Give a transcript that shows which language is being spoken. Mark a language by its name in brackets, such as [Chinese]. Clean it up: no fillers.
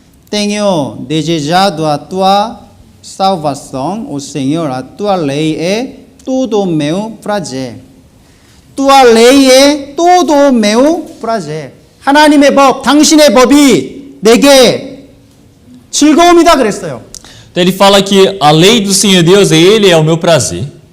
[Portuguese] Tenho desejado a tua salvação, ó Senhor, a tua lei é todo meu prazer. tua lei é todo meu prazer. [Korean] 하나님의 법, 당신의 법이 내게 즐거움이다 그랬어요. [Portuguese] Então ele fala que a lei do Senhor Deus, ele é o meu prazer.